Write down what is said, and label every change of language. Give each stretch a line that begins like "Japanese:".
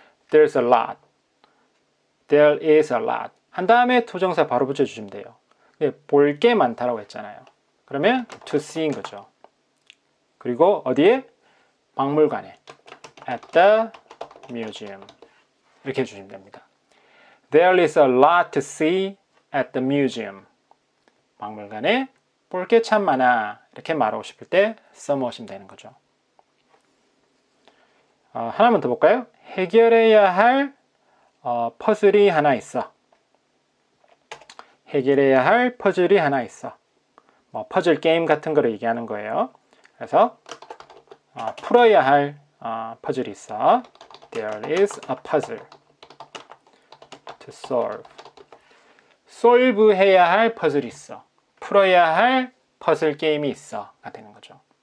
English: There's a lot. There is a lot.
Korean: 한 다음에 투정사 바로 붙여주시면 돼요. 볼 게 많다라고 했잖아요. 그러면
English: to see
Korean: 인 거죠. 그리고 어디에? 박물관에.
English: At the museum.
Korean: 이렇게 해주시면 됩니다.
English: There is a lot to see at the museum.
Korean: 박물관에 볼 게 참 많아. 이렇게 말하고 싶을 때 써먹으시면 되는 거죠. 하나만 더 볼까요? 해결해야 할 퍼즐이 하나 있어. 해결해야 할 퍼즐이 하나 있어. 퍼즐 게임 같은 거를 얘기하는 거예요. 그래서 풀어야 할 퍼즐이 있어.
English: There is a puzzle to solve.
Korean: solve 해야 할 퍼즐이 있어. 풀어야 할 퍼즐 게임이 있어. 가 되는 거죠.